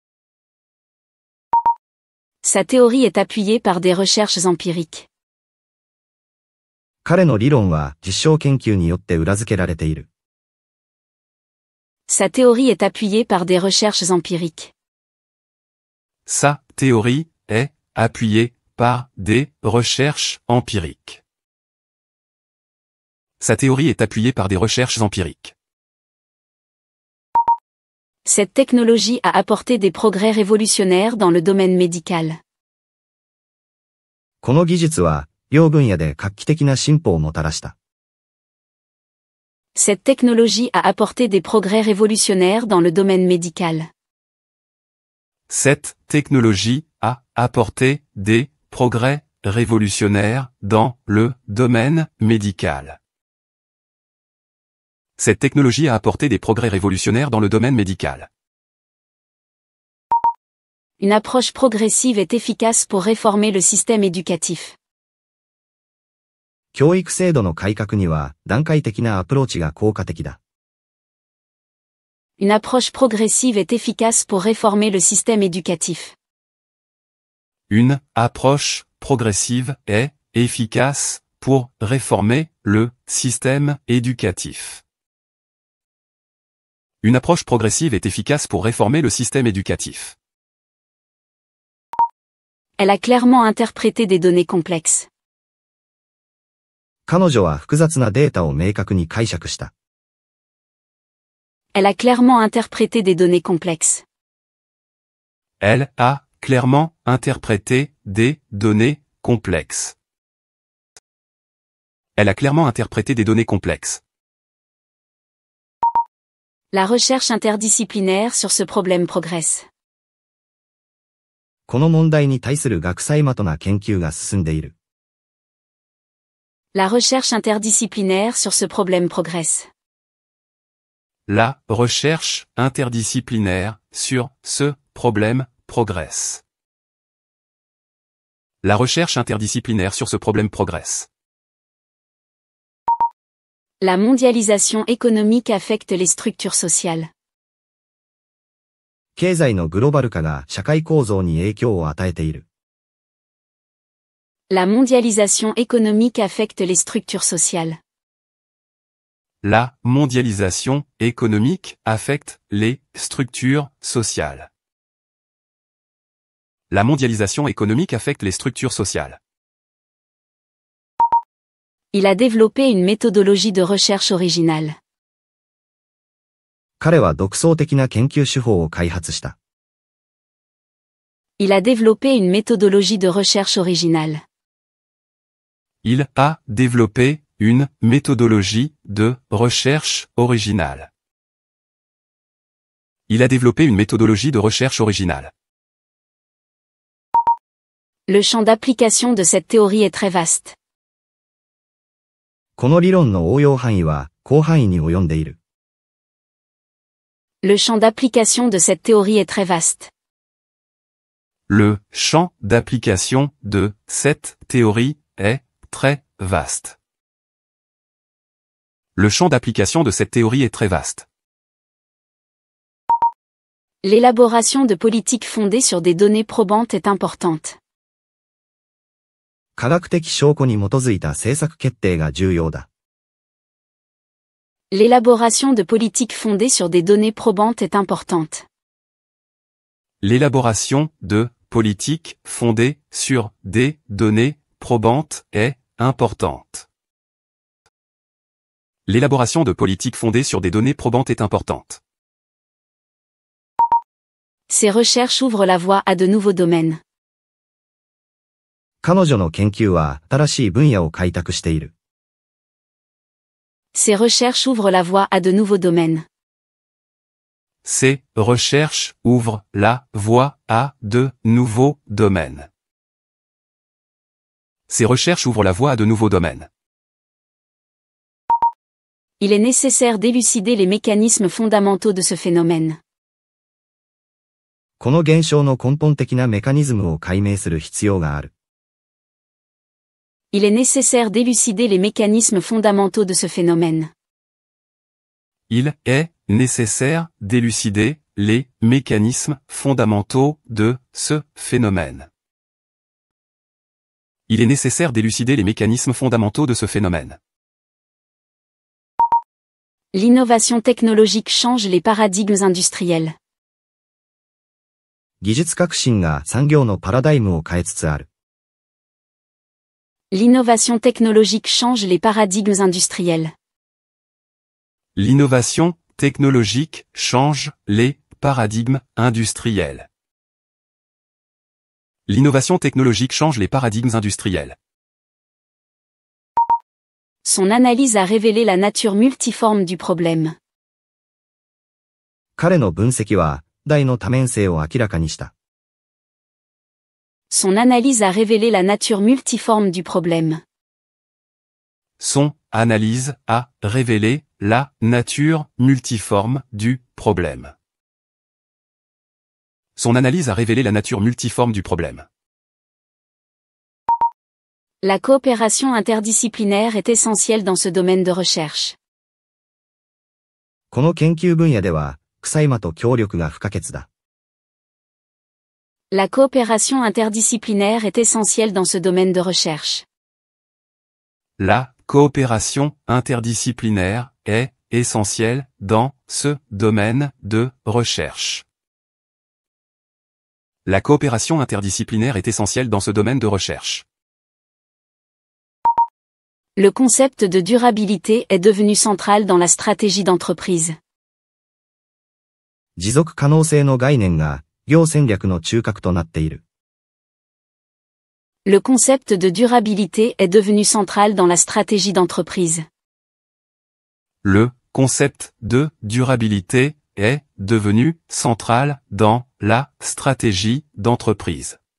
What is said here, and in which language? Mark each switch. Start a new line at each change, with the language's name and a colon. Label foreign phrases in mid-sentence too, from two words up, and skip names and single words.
French: Sa théorie est appuyée par des recherches empiriques.
Japanese: 彼の理論は実証研究によって裏付けられている。
French: Sa théorie est appuyée par des recherches empiriques. Sa théorie est appuyée par des recherches empiriques. Sa théorie est appuyée par des recherches empiriques. Cette technologie a apporté des progrès révolutionnaires dans le domaine médical.
Japanese: この技術は医療分野で画期的な進歩をもたらした。
French: Cette technologie a apporté des progrès révolutionnaires dans le domaine médical. Cette technologie a apporté des progrès révolutionnaire dans le domaine médical. Cette technologie a apporté des progrès révolutionnaires dans le domaine médical. Une approche progressive est efficace pour réformer le système éducatif.
Japanese: 教育制度の改革には段階的なアプローチが効果的だ。
French: Une approche progressive est efficace pour réformer le système éducatif. Une approche progressive est efficace pour réformer le système éducatif. Une approche progressive est efficace pour réformer le système éducatif. Elle a clairement interprété des données complexes.
Japanese: 彼女は複雑なデータを明確に解釈した。
French: Elle a clairement interprété des données complexes. Elle a clairement interprété des données complexes. Elle a clairement interprété des données complexes. La recherche interdisciplinaire sur ce problème progresse.
Japanese: この問題に対する学際的な研究が進んでいる。
French: La recherche interdisciplinaire sur ce problème progresse. La recherche interdisciplinaire sur ce problème progresse. La recherche interdisciplinaire sur ce problème progresse. La mondialisation économique affecte les structures sociales.
Japanese: 経済のグローバル化が社会構造に影響を与えている。
French: La mondialisation économique affecte les structures sociales. La mondialisation économique affecte les structures sociales. La mondialisation économique affecte les structures sociales. Il a développé une méthodologie de recherche originale.
Japanese: 彼は独創的な研究手法を開発した。
French: Il a développé une méthodologie de recherche originale. Il a développé une méthodologie de recherche originale. Il a développé une méthodologie de recherche originale. Le champ d'application de cette théorie est très vaste.
Japanese: この理論の応用範囲は広範囲に及んでいる。
French: Le champ d'application de cette théorie est très vaste. Le champ d'application de cette théorie est très vaste. Le champ d'application de cette théorie est très vaste. L'élaboration de politiques fondées sur des données probantes est importante.
Japanese: 科学的証拠に基づいた政策決定が重要だ。
French: L'élaboration de politiques fondées sur des données probantes est importante. L'élaboration de politiques fondées sur des données probantes est importante. L'élaboration de politiques fondées sur des données probantes est importante. Ces recherches ouvrent la voie à de nouveaux domaines.
Japanese: 彼女の研究は新しい分野を開拓している。
French: Ces recherches ouvrent la voie à de nouveaux domaines. Ces recherches ouvrent la voie à de nouveaux domaines. Ces recherches ouvrent la voie à de nouveaux domaines. Il est nécessaire d'élucider les mécanismes fondamentaux de ce phénomène.
Japanese: この現象の根本的なメカニズムを解明する必要がある。
French: Il est nécessaire d'élucider les mécanismes fondamentaux de ce phénomène. Il est nécessaire d'élucider les mécanismes fondamentaux de ce phénomène. Il est nécessaire d'élucider les mécanismes fondamentaux de ce phénomène. L'innovation technologique change les paradigmes industriels.
Japanese: 技術革新が産業のパラダイムを変えつつある。
French: L'innovation technologique change les paradigmes industriels. L'innovation technologique change les paradigmes industriels. L'innovation technologique change les paradigmes industriels. Son analyse a révélé la nature multiforme du problème.
Japanese: 彼の分析は、大の多面性を明らかにした。
French: Son analyse a révélé la nature multiforme du problème. Son analyse a révélé la nature multiforme du problème. Son analyse a révélé la nature multiforme du problème. La coopération interdisciplinaire est essentielle dans ce domaine de recherche.
Japanese: この研究分野では、草間と協力が不可欠だ。
French: La coopération interdisciplinaire est essentielle dans ce domaine de recherche. La coopération interdisciplinaire est essentielle dans ce domaine de recherche. La coopération interdisciplinaire est essentielle dans ce domaine de recherche. Le concept de durabilité est devenu central dans la stratégie d'entreprise.
Japanese: 持続可能性の概念が、業戦略の中核となっている。
French: Le concept de durabilité est devenu central dans la stratégie d'entreprise. Le concept de durabilité est devenu central dans la stratégie d'entreprise.